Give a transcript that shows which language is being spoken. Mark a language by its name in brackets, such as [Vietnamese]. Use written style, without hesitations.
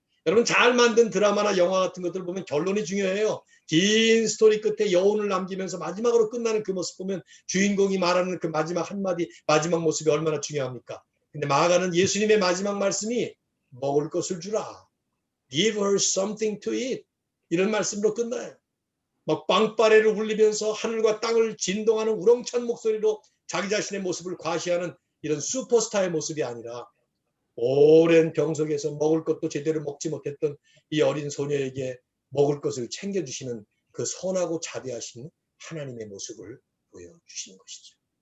[Korean] 여러분 잘 만든 드라마나 영화 같은 것들 보면 결론이 중요해요. 긴 스토리 끝에 여운을 남기면서 마지막으로 끝나는 그 모습 보면 주인공이 말하는 그 마지막 한마디 마지막 모습이 얼마나 중요합니까? 근데 마가는 예수님의 마지막 말씀이 먹을 것을 주라. [English] Give her something to eat. [Korean] 이런 말씀으로 끝나요. 막 빵빠레를 울리면서 하늘과 땅을 진동하는 우렁찬 목소리로 자기 자신의 모습을 과시하는 이런 슈퍼스타의 모습이 아니라 오랜 병 속에서 먹을 것도 제대로 먹지 못했던 이 어린 소녀에게 먹을 것을 챙겨주시는 그 선하고 자비하신 하나님의 모습을 보여주시는 것이죠.